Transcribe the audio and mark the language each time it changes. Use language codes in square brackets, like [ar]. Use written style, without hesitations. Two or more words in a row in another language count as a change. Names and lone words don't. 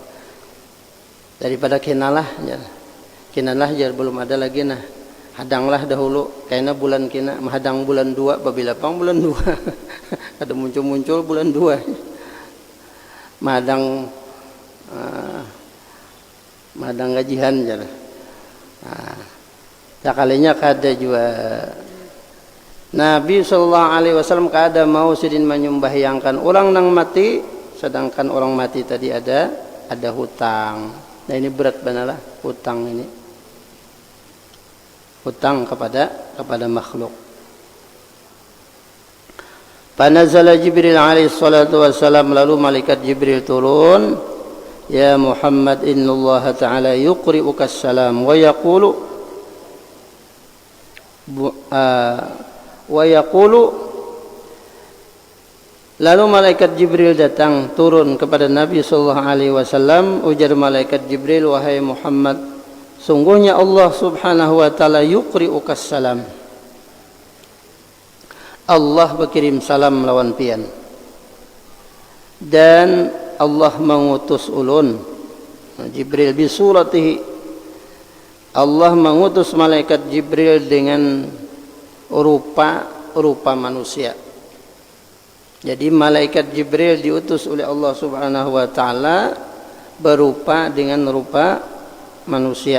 [bjn] Daripada kinalah jar belum ada lagi, nah hadanglah dahulu kayaknya bulan kina menghadang bulan 2 babila pang bulan 2 ada muncul bulan 2 mahadang gajihan jar. Nah, sekalinya kada juga Nabi [ar] صلى الله عليه وسلم [bjn] kada mau sidin menyembahyangkan orang nang mati, sedangkan orang mati tadi ada hutang. Nah ini berat benar hutang ini, hutang kepada makhluk. [ar] فنزل جبريل عليه الصلاة والسلام, [bjn] lalu malaikat Jibril turun, [ar] يا محمد إن الله تعالى يقرئك السلام ويقول [bjn] lalu malaikat Jibril datang turun kepada Nabi [ar] صلى الله عليه وسلم. [bjn] Ujar malaikat Jibril, wahai Muhammad, sungguhnya Allah [ar] سبحانه وتعالى يقرئك السلام, [bjn] Allah berkirim salam lawan pian, dan Allah mengutus ulun Jibril bisuratihi, Allah mengutus malaikat Jibril dengan rupa manusia. Jadi malaikat Jibril diutus oleh Allah [ar] سبحانه وتعالى [bjn] berupa dengan rupa manusia.